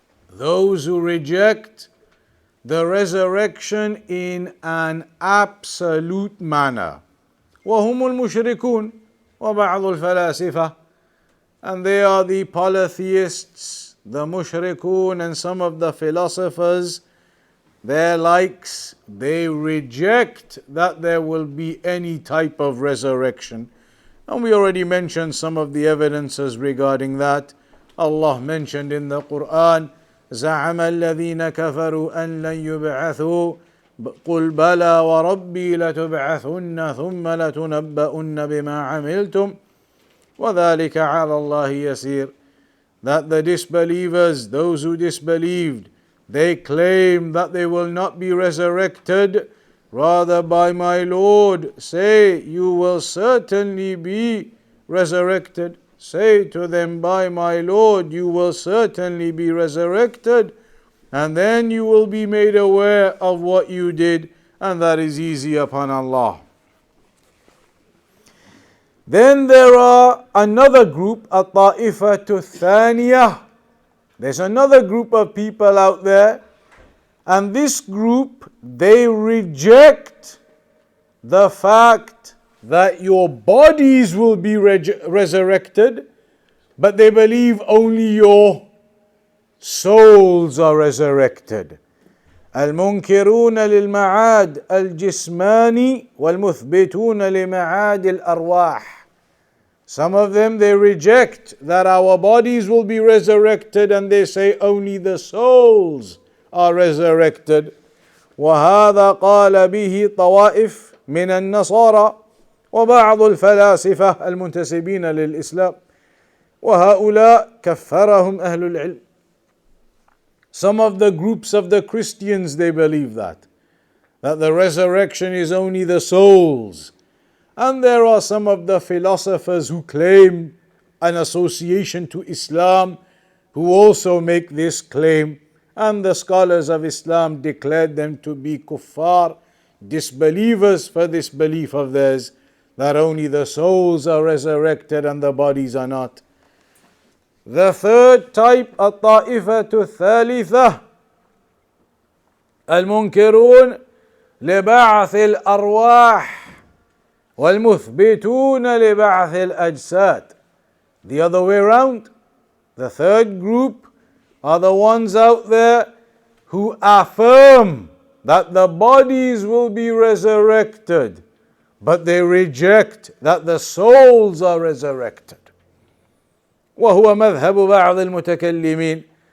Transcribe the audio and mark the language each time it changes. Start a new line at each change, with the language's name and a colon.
English: Those who reject the resurrection in an absolute manner.
Arabic: وهم المشركون وبعض الفلاسفة.
English: And they are the polytheists, the mushrikun, and some of the philosophers, their likes. They reject that there will be any type of resurrection. And we already mentioned some of the evidences regarding that. Allah mentioned in the Quran,
Arabic: زعم الذين كفروا أن لن يبعثوا قل بلى وربي لتبعثن ثم لتنبؤن بما عملتم وذلك على الله يسير.
English: That the disbelievers, those who disbelieved, they claim that they will not be resurrected. Rather, by my Lord, say, you will certainly be resurrected. Say to them, by my Lord, you will certainly be resurrected, and then you will be made aware of what you did, and that is easy upon Allah. Then there are another group,
Arabic: الطائفة الثانية.
English: There's another group of people out there, and this group, they reject the fact that your bodies will be resurrected, but they believe only your souls are resurrected.
Arabic: المنكرون للمعاد الجسماني والمثبتون لمعاد الأرواح.
English: Some of them, they reject that our bodies will be resurrected, and they say only the souls are resurrected.
Arabic: وهذا قال به طوائف من النصارى وبعض الفلاسفة المنتسبين للإسلام وهؤلاء كفرهم أهل العلم.
English: Some of the groups of the Christians, they believe that the resurrection is only the souls. And there are some of the philosophers who claim an association to Islam who also make this claim, and the scholars of Islam declared them to be kuffar, disbelievers, for this belief of theirs that only the souls are resurrected and the bodies are not. The third type,
Arabic: الطائفة الثالثة المنكرون لبعث الأرواح والمثبتون لبعث الأجساد.
English: The other way around. The third group are the ones out there who affirm that the bodies will be resurrected, but they reject that the souls are resurrected.
Arabic: وهو مذهب بعض المتكلمين.